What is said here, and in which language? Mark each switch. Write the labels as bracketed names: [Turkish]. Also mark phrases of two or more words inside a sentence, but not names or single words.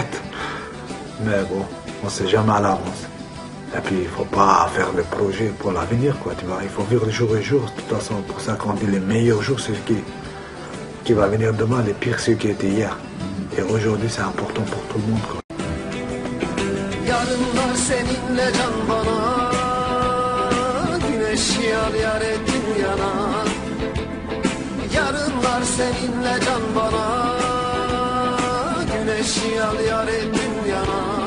[French] » Mais bon, on ne sait jamais à l'avance. Et puis, il ne faut pas faire des projets pour l'avenir, quoi, tu vois. Il faut vivre jour et jour. De toute façon, pour ça qu'on dit les meilleurs jours, c'est ce qui va venir demain, les pires, ceux qui étaient hier. Et aujourd'hui, c'est important pour tout le monde, quoi. [Turkish] Yarınlar seninle can bana, güneş yar yar ettin yana. Yarınlar seninle can bana, güneş yar yar ettin yana.